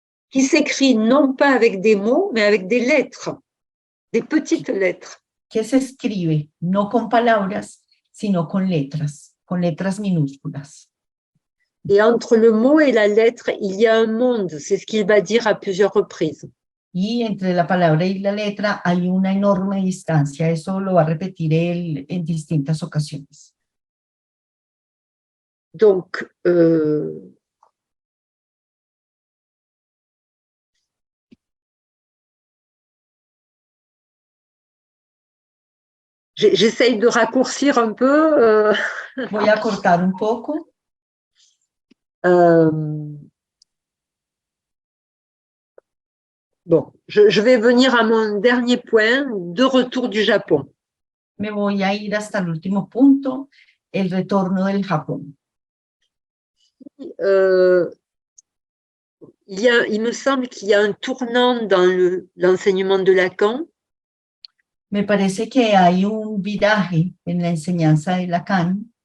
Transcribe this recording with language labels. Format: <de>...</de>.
<fr>Qui s'écrit non pas avec des mots, mais avec des lettres, des petites lettres.</fr> <es>Que se escribe no con palabras, sino con letras minúsculas.</es> <fr>Et entre le mot et la lettre, il y a un monde, c'est ce qu'il va dire à plusieurs reprises.</fr> <es>Y entre la palabra y la letra hay una enorme distancia, eso lo va a repetir él en distintas ocasiones.</es> <fr>Donc, j'essaye de raccourcir un peu.</fr> <es>Voy a cortar un poco.</es> <fr>Bon, je vais venir à mon dernier point, de retour du Japon.</fr> <es>Me voy a ir hasta el último punto, el retorno del Japón.</es> <fr>Il me semble qu'il y a un tournant dans l'enseignement de Lacan.</fr> <es>Me parece que hay un viraje en la enseñanza de Lacan</es>